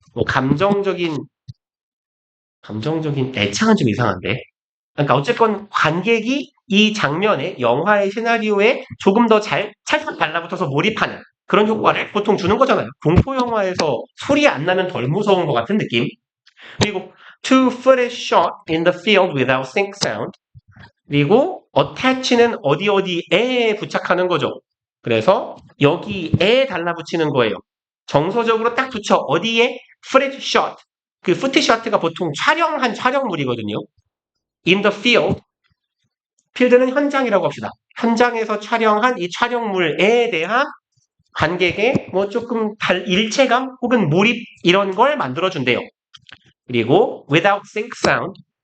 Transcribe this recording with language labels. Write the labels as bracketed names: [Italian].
[Korean] 뭐 감정적인 애착은 좀 이상한데. 그러니까 어쨌건 관객이 이 장면에 영화의 시나리오에 조금 더 찰싹 달라붙어서 몰입하는 그런 효과를 보통 주는 거잖아요. 공포 영화에서 소리 안 나면 덜 무서운 것 같은 느낌. 그리고 [English] to footage shot in the field without sync sound. [Korean] 그리고 attach는 어디에 부착하는 거죠. 그래서 여기에 달라붙이는 거예요. 정서적으로 딱 붙여. 어디에? footage shot. 그 footage shot가 보통 촬영한 촬영물이거든요. [English] in the field. [Korean] 필드는 현장이라고 합시다. 현장에서 촬영한 이 촬영물에 대한 관객의 뭐 조금 일체감 혹은 몰입 이런 걸 만들어준대요. 그리고 [English] without sync sound.